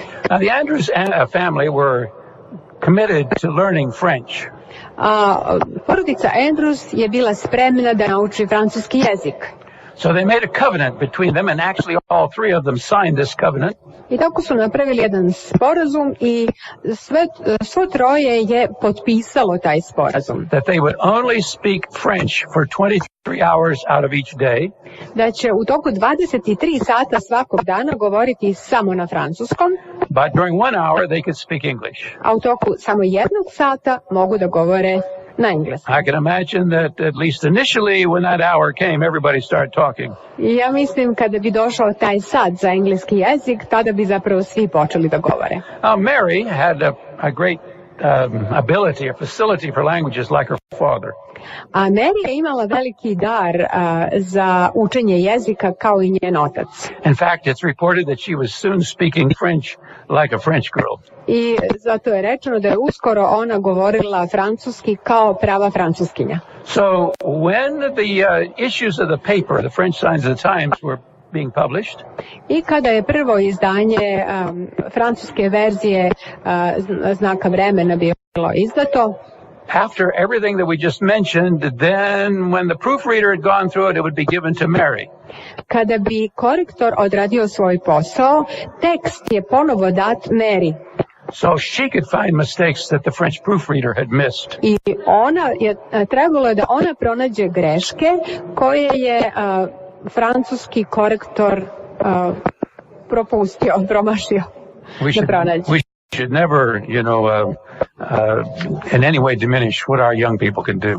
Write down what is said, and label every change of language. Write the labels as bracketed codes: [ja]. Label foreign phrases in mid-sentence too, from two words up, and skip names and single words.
[en] Now the Andrews family were committed to learning French. [sr] Porodica Endrjus je bila spremna da nauči francuski jezik. [en] So they made a covenant between them, and actually all three of them signed this covenant. [sr] I tako su napravili jedan sporazum i svo troje je potpisalo taj sporazum. [en] That they would only speak French for 23 hours out of each day. [sr] Da će u toku 23 sata svakog dana govoriti samo na francuskom. [en] But during 1 hour they could speak English. [sr] A u toku samo jednog sata mogu da govore na engleskom. [en] I can imagine that at least initially when that hour came, everybody started talking. [sr] Ja mislim kada bi došao taj sat za engleski jezik, tada bi zapravo svi počeli da govore. [en] Mary had a great ability, a facility for languages like her father. [sr] A Mary je imala veliki dar za učenje jezika kao i njen otac. [en] In fact, it's reported that she was soon speaking French like a French girl. [sr] I zato je rečeno da je uskoro ona govorila francuski kao prava francuskinja. [en] So when the issues of the paper, the French Signs of the Times, were being published, [sr] I kada je prvo izdanje francuske verzije Znaka vremena bilo izdato, [en] after everything that we just mentioned, then when the proofreader had gone through it, it would be given to Mary. [sr] Kada bi korektor odradio svoj posao, tekst je ponovo dat Mary. [en] So she could find mistakes that the French proofreader had missed. [sr] I trebalo je da ona pronađe greške koje je francuski korektor promašio da pronađe. [en] We should never, in any way diminish what our young people can do.